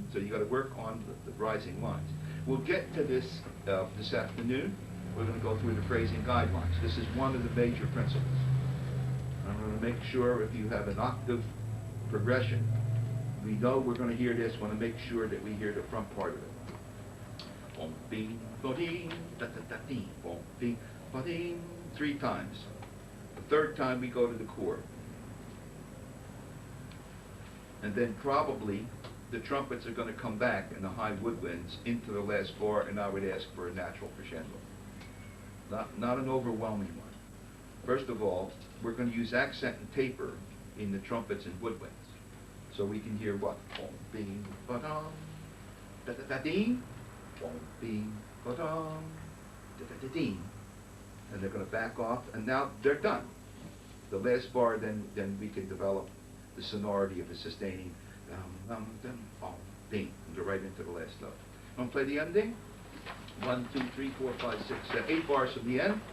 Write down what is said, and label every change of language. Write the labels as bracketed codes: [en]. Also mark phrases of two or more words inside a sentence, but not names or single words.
[en] So you got to work on the rising lines. We'll get to this this afternoon. We're going to go through the phrasing guidelines. This is one of the major principles. I'm going to make sure if you have an octave progression, we know we're going to hear this. Want to make sure that we hear the front part of it. Boom, bing, ba ding, da da da ding. Boom, bing, ba ding. 3 times. The third time we go to the chord. And then probably the trumpets are going to come back in the high woodwinds into the last bar, and I would ask for a natural crescendo. Not an overwhelming one. First of all, we're going to use accent and taper in the trumpets and woodwinds. So we can hear what? Boom, bing, ba-dum, da-da-da-ding, boom, bing, ba-dum, da-da-da-ding. And they're going to back off, and now they're done. The last bar, then we can develop the sonority of the sustaining dum, dum, boom, bing, and go right into the last note. Want to play the ending? 1, 2, 3, 4, 5, 6, 7, 8 bars from the end.